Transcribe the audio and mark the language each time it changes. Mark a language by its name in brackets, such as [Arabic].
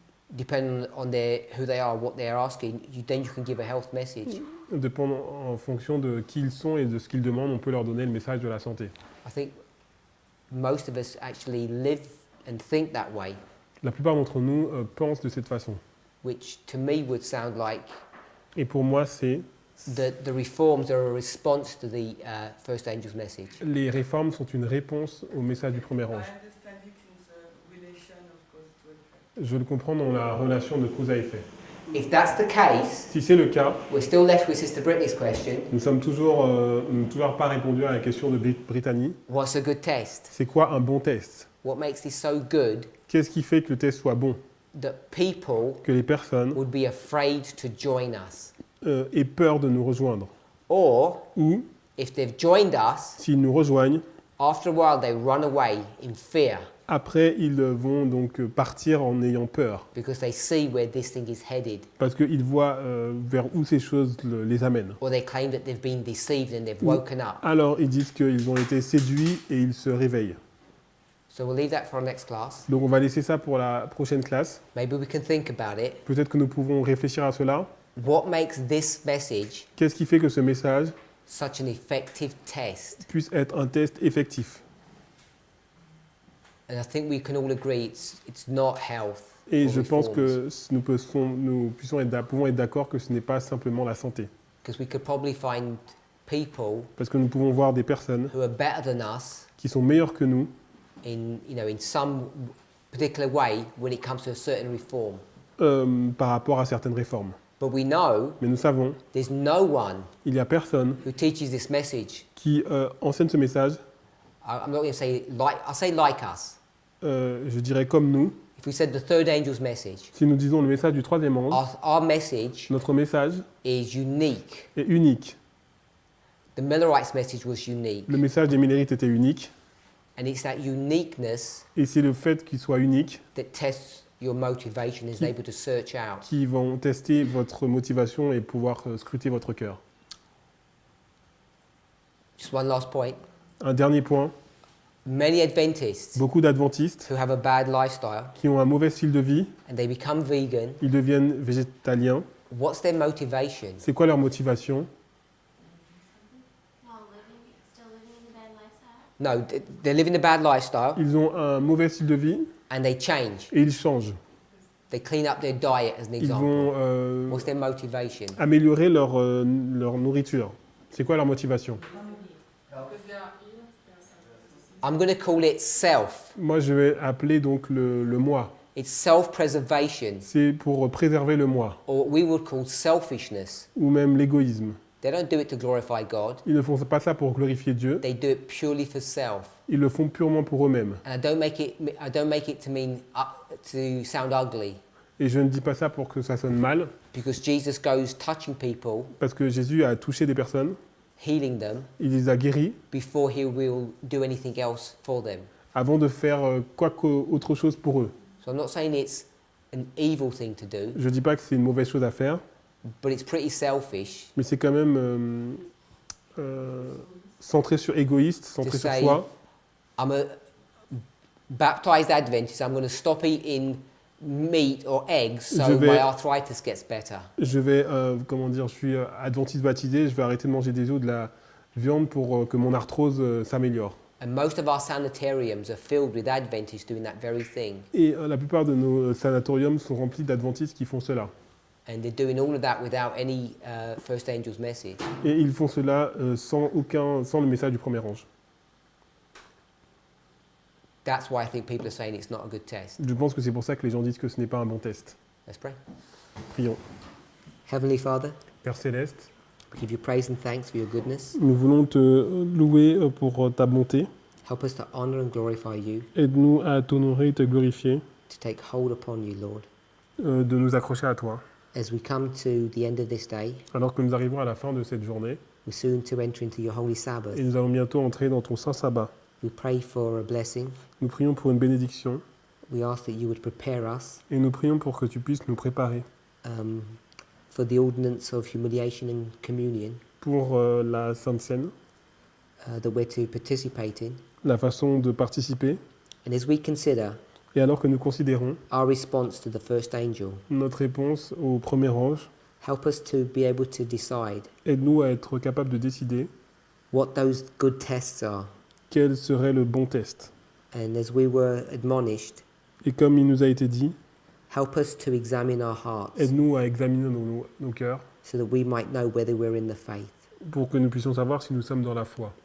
[English] depending on who they are, what they're asking, then you can give a health message. [French] en fonction de qui ils sont et de ce qu'ils demandent, on peut leur donner le message de la santé. [English] I think most of us actually live and think that way, [French] La plupart d'entre nous pensent de cette façon. [English] which to me would sound like [French] Et pour moi, c'est [English] the reforms are a response to the first angel's message. [French] les réformes sont une réponse au message du premier [English] I [French] ange. [English] understand it in the relation of cause to effect. [French] Je le comprends dans la relation de cause à effet. [English] If that's the case, [French] Si c'est le cas, [English] we're still left with Sister Brittany's question. [French] nous n'avons toujours pas répondu à la question de Brittany. [English] What's a good test? [French] C'est quoi un bon test? [English] What makes this so good [French] Qu'est-ce qui fait que le test soit bon? [English] that people [French] Que les personnes [English] would be afraid to join us? [French] aient peur de nous rejoindre. [English] Or, [French] Ou, [English] if they've joined us, [French] s'ils nous rejoignent, [English] after a while they run away in fear [French] après ils vont donc partir en ayant peur. [English] because they see where this thing is headed. [French] Parce qu'ils voient vers où ces choses les amènent. [English] Or they claim that they've been deceived and they've woken up. [French] Alors ils disent qu'ils ont été séduits et ils se réveillent. [English] So we'll leave that for our next class. [French] Donc on va laisser ça pour la prochaine classe. [English] Maybe we can think about it. [French] Peut-être que nous pouvons réfléchir à cela. [English] What makes this message [French] Qu'est-ce qui fait que ce message [English] such an effective test? [French] puisse être un test effectif? [English] And I think we can all agree it's not health. [French] Et [English] or [French] je pense [English] reforms. [French] que nous pouvons être d'accord que ce n'est pas simplement la santé. [English] Because we could probably find people [French] Parce que nous pouvons voir des personnes [English] who are better than us [French] qui sont meilleures que nous [English] in some particular way when it comes to a certain reform. [French] par rapport à certaines réformes. [English] But we know [French] Mais nous savons, [English] there's no one [French] il n'y a personne [English] who teaches this message. [French] qui enseigne ce message, [English] I'm not going to say like, I'll say like us. [French] je dirais comme nous. [English] If we said the third angel's message, [French] Si nous disons le message du troisième ange, [English] our message [French] notre message [English] is unique. [French] est unique. [English] The Millerites' message was unique. [French] Le message des Millerites était unique. [English] And it's that uniqueness [French] Et c'est le fait qu'il soit unique [English] that tests your motivation, is able to search out. [French] qui vont tester votre motivation et pouvoir scruter votre cœur. [English] Just one last point. [French] Un dernier point, [English] Many Adventists [French] beaucoup d'adventistes [English] who have a bad lifestyle [French] qui ont un mauvais style de vie, [English] and they become vegan, [French] ils deviennent végétaliens. [English] what's their motivation? [French] C'est quoi leur motivation? [English] While still living in a bad lifestyle. No, they're living a bad lifestyle [French] Ils ont un mauvais style de vie [English] and they change. [French] et ils changent. [English] They clean up their diet as an [French] Ils [English] example. [French] vont [English] What's their motivation? [French] améliorer leur nourriture. C'est quoi leur motivation? [English] I'm going to call it self. [French] Moi, je vais appeler donc le moi. [English] It's self-preservation, [French] C'est pour préserver le moi, [English] or what we would call selfishness. [French] ou même l'égoïsme. [English] They don't do it to glorify God. [French] Ils ne font pas ça pour glorifier Dieu, [English] They do it purely for self. [French] ils le font purement pour eux-mêmes. [English] And I don't make it to mean to sound ugly, [French] Et je ne dis pas ça pour que ça sonne mal, [English] because Jesus goes touching people, [French] parce que Jésus a touché des personnes, [English] healing them, [French] il les a guéris, [English] before he will do anything else for them. [French] avant de faire autre chose pour eux. [English] So I'm not saying it's an evil thing to do, [French] Je ne dis pas que c'est une mauvaise chose à faire, [English] but it's pretty selfish [French] mais c'est quand même centré sur égoïste, centré sur [English] say- [French] soi. [English] I'm a baptized Adventist. I'm going to stop eating meat or eggs so [French] Je vais- [English] my arthritis gets better. [French] Je vais, je suis adventiste baptisé, je vais arrêter de manger des œufs, de la viande pour que mon arthrose s'améliore. [English] And most of our sanitariums are filled with Adventists doing that very thing. [French] Et la plupart de nos sanatoriums sont remplis d'adventistes qui font cela. [English] And they're doing all of that without any first angel's message. [French] Et ils font cela sans le message du premier ange. [English] That's why I think people are saying it's not a good test. [French] Je pense que c'est pour ça que les gens disent que ce n'est pas un bon test. [English] Let's pray. [French] Prions. [English] Heavenly Father, [French] Père Céleste, [English] we give you praise and thanks for your goodness. [French] nous voulons te louer pour ta bonté. [English] Help us to honor and glorify you, [French] Aide-nous à t'honorer et te glorifier, [English] to take hold upon you, Lord. [French] de nous accrocher à toi. [English] As we come to the end of this day, [French] Alors que nous arrivons à la fin de cette journée, [English] we're soon to enter into your holy Sabbath. [French] et nous allons bientôt entrer dans ton saint sabbat. [English] We pray for a blessing. [French] Nous prions pour une bénédiction, [English] We ask that you would prepare us [French] et nous prions pour que tu puisses nous préparer [English] for the ordinance of humiliation and communion, [French] pour la Sainte Seine, [English] that we're to participate in. [French] la façon de participer. [English] And as we consider [French] Et alors que nous considérons [English] our response to the first angel, [French] notre réponse au premier ange, [English] help us to be able to decide [French] aide-nous à être capables de décider [English] what those good tests are. [French] quel serait le bon test. [English] And as we were admonished, [French] Et comme il nous a été dit, [English] help us to examine our hearts [French] aide-nous à examiner nos cœurs [English] so that we might know whether we're in the faith. [French] pour que nous puissions savoir si nous sommes dans la foi.